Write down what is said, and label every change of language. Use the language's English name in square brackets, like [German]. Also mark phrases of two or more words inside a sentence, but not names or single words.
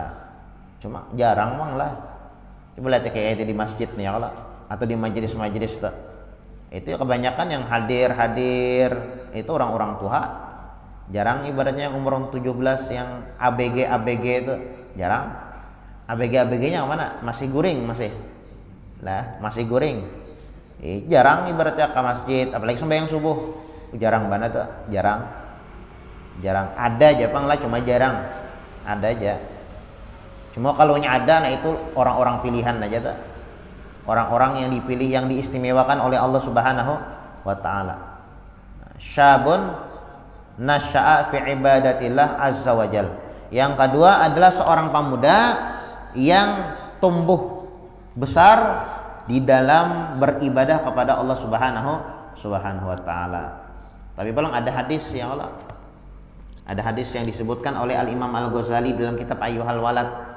[Banjar] Cuma jarang mang lah. [Indonesian] Coba lihat kayak itu di masjid nih [Arabic] يا الله, [Indonesian] atau di majelis-majelis tuh. Itu kebanyakan yang hadir itu orang-orang tua. Jarang ibaratnya yang umur 17 yang ABG itu jarang. ABG-nya mana? [Banjar] Masih guring masih. Lah, masih guring. [Indonesian] Jarang ibaratnya ke masjid, apalagi sembahyang subuh. Jarang banget tuh, jarang. Ada aja [Banjar] pang lah, [Indonesian] cuma jarang. Ada aja. Cuma kalau ada, nah itu orang-orang pilihan aja tuh. Orang-orang yang dipilih, yang diistimewakan oleh Allah [Arabic] سبحانه وتعالى. شاب نشأ في عبادة الله عز وجل. [Indonesian] Yang kedua adalah seorang pemuda yang tumbuh besar di dalam beribadah kepada Allah [Arabic] سبحانه وتعالى. [Indonesian] Tapi belum ada hadis [Arabic] يا الله. [Indonesian] Ada hadis yang disebutkan oleh Al-Imam Al-Ghazali dalam kitab Ayyuhal Walad.